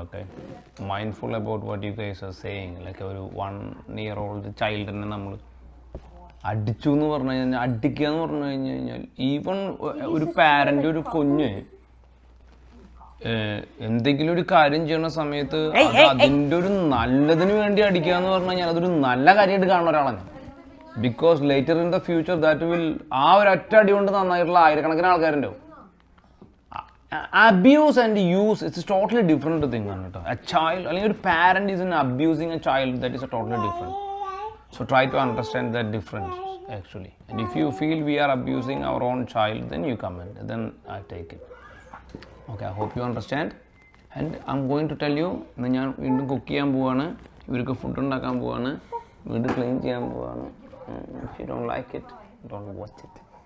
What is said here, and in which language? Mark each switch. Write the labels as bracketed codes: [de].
[ml] Okay, [en] Mindful about what you guys are saying. [ml] Like ഒരു 1 year old ചൈൽഡിനെ നമ്മൾ അടിച്ചു എന്ന് പറഞ്ഞു കഴിഞ്ഞാൽ, അടിക്കുക എന്ന് പറഞ്ഞു കഴിഞ്ഞാൽ, ഈവൺ ഒരു പാരന്റ് ഒരു കുഞ്ഞ് എന്തെങ്കിലും ഒരു കാര്യം ചെയ്യുന്ന സമയത്ത് അതിൻ്റെ ഒരു നല്ലതിന് വേണ്ടി അടിക്കുക എന്ന് പറഞ്ഞു കഴിഞ്ഞാൽ അതൊരു നല്ല കാര്യമായിട്ട് കാണുന്ന ഒരാളാണ്. [en] because later in the future that will, [ml] ആ ഒരു ഒറ്റ അടി കൊണ്ട് നന്നായിട്ടുള്ള ആയിരക്കണക്കിന് ആൾക്കാരുണ്ടാവും. [en] abuse and use, it's a totally different thing. A child, a parent is abusing a child, that is a totally different. So try to understand that difference actually. And if you feel we are abusing our own child, then you comment, then I take it. Okay, I hope you understand. And I'm going to tell you, [ml] ഞാൻ വീണ്ടും cook ചെയ്യാൻ പോവാണ്, ഇവർക്ക് food ഉണ്ടാക്കാൻ പോവാണ്, വീണ്ടും clean ചെയ്യാൻ പോവാണ്. [en] If you don't like it, don't watch it.